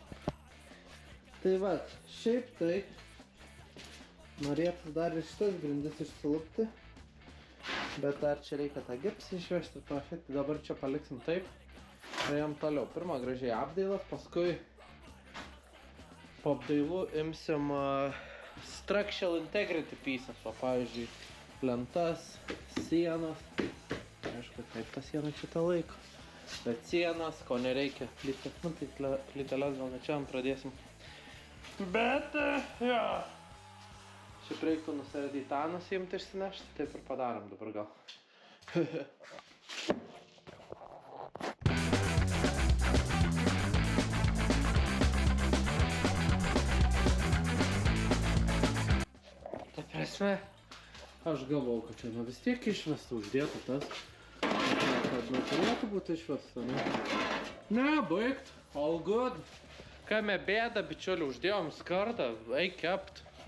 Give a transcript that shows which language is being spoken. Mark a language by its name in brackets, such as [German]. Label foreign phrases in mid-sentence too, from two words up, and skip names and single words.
[Lithuanian] Tai va, šiaip tai norėtų dar ir šitas grindis išsilupti. Bet dar čia reikia tą gipsą išvežti ir panašiai. Tai dabar čia paliksim taip. Ėjom toliau. Pirma gražiai apdailas, paskui po apdailų imsim [English] structural integrity pieces, [Lithuanian] o pavyzdžiui lentas, sienas. Aišku, taip ta siena šitą laiko. Bet sienas, ko nereikia, plyteles gal ne čia pradėsim. Bet, jo. Šiaip reiktų nusėdėti į tą nusiimti išsinešti, taip ir padarom dabar gal. Aš galvau, kad čia vis tiek išvesta uždėta tas, kad neturėtų būti išvesta, ne? Ne, baigt, [English] all good. [Lithuanian] Kame bėda, bičiuliu, uždėjom skardą, eik kept.